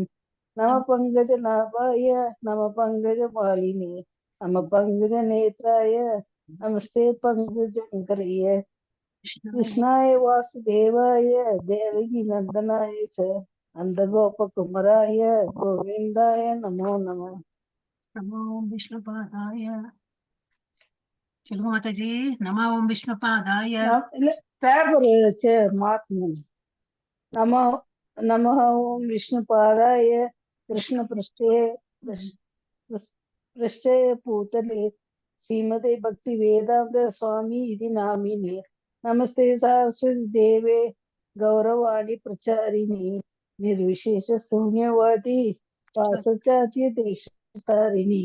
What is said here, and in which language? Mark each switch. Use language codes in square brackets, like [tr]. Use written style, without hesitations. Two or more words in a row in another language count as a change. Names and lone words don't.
[sa] नम पंकज नाभाय नम पंकज मालिने नम पंकज नेत्राय नमस्ते पंकजंकरये. कृष्णाय वासुदेवाय देवकी नंदनाय च नंदगोपकुमाराय गोविंदाय नमो नमः. नमो विष्णुपादाय. [ta] சொல்லுங்க மாதாஜி. [sa] नम ॐ विष्णुपादाय. [ta] பேப்பர் வச்சு மாத்தணும். [sa] नम ॐ विष्णुपादाय कृष्ण पृष्ठे पूतले श्रीमते भक्ति वेदांत स्वामी इति नामिने. नमस्ते सरस्वती देवे गौरवाणी प्रचारिणी निर्विशेष शून्यवादी वासचार्य देशतारिणी.